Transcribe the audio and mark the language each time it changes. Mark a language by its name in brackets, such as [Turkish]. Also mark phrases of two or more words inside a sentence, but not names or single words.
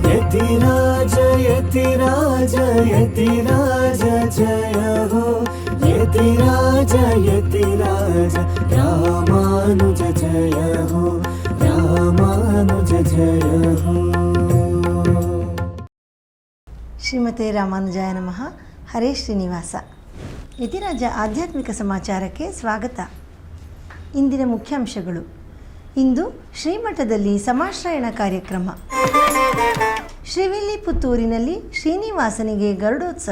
[Hindi] यतिराज यतिराज यतिराज जय हो यतिराज यतिराज रामानुज जय हो रामानुज जय हो। [Sanskrit] ಶ್ರೀಮತೆ ರಾಮಾನುಜಾಯ ನಮಃ. [Kannada] ಹರೇ ಶ್ರೀನಿವಾಸ. ಯತಿರಾಜ ಆಧ್ಯಾತ್ಮಿಕ ಸಮಾಚಾರಕ್ಕೆ ಸ್ವಾಗತ. ಇಂದಿನ ಮುಖ್ಯಾಂಶಗಳು. ಇಂದು ಶ್ರೀಮಠದಲ್ಲಿ ಸಮಾಶ್ರಯಣ ಕಾರ್ಯಕ್ರಮ. ಶ್ರೀವಿಲ್ಲಿಪುತ್ತೂರಿನಲ್ಲಿ ಶ್ರೀನಿವಾಸನಿಗೆ ಗರುಡೋತ್ಸವ.